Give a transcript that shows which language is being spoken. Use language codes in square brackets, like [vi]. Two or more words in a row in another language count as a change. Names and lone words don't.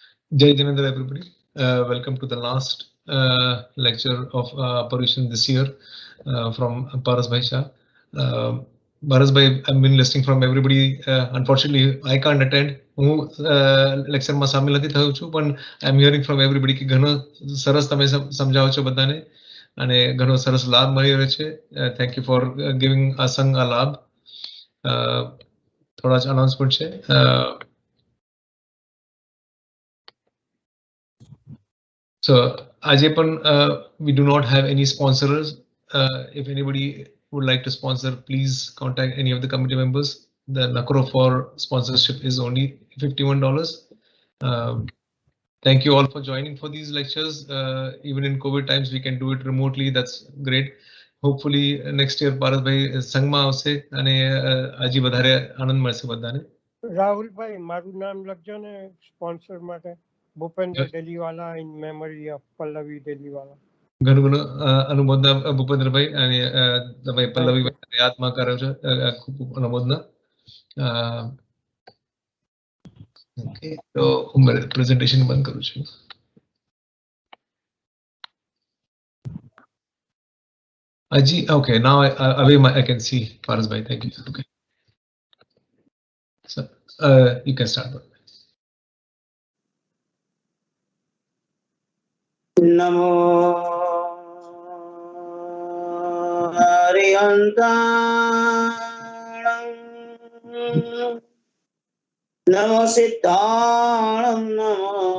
[en] Jai Jinendra, everybody. Welcome to the last lecture of Parushan this year from Paras Bhai Shah. Paras Bhai, I've been listening from everybody. Unfortunately, I can't attend. [gu] હું લેક્ચરમાં સામેલ નથી થયો છું, પણ [en] I am hearing from everybody [gu] કે ઘણો સરસ તમે સમજાવો છો બધાને અને ઘણો સરસ લાભ મળી રહ્યો છે. [en] Thank you for giving [gu] આ સંઘ આ લાભ. થોડા જ અનાઉન્સમેન્ટ છે. [en] So, Ajepan, we do not have any sponsors. If anybody would like to sponsor, please contact any of the committee members. The Nakro for sponsorship is only $51. Thank you all for joining for these lectures. Even in COVID times, we can do it remotely. That's great. Hopefully next year, [gu] Bharat bhai સંઘમાં આવશે અને હજી વધારે આનંદ મળશે બધાને. રાહુલ ભાઈ મારું નામ લખજો ને સ્પોન્સર માટે. ભૂપેન્દ્ર ડેલીવાલા [en] in memory of [gu] પલ્લવી ડેલીવાલા. ઘણું ઘણું અનુમોદના ભૂપેન્દ્રભાઈ અને તમે પલ્લવીભાઈ યાદમાં કર્યો છે. ખૂબ અનુમોદના. ઓકે, તો હું પ્રેઝન્ટેશન બંધ કરું છું. [en] Aji, okay, now I can see Faraz bhai. Thank you. Okay, so you can start. [pra] Namo Harihantanam Namo Siddhanam Namo